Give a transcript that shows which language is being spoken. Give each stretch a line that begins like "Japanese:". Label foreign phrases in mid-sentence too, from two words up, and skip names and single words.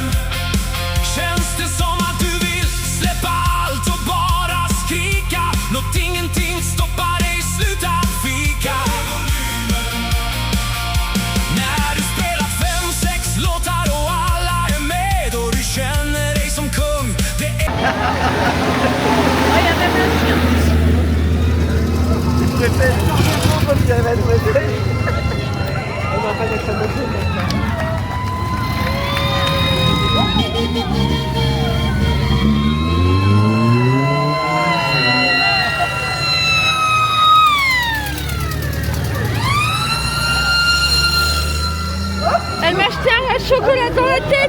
Swedish: Känns det som att du vill släppa allt och bara skrika? Låt ingenting stoppa dig, sluta fika. När du spelar 5-6 låtar och alla är med och du känner dig som kung, det är...
French: Ouais, il y a même le chien. Je préfère toujours comme il y a mademoiselle. On va pas mettre un autre maintenant. Elle m'a jeté un chocolat dans la tête.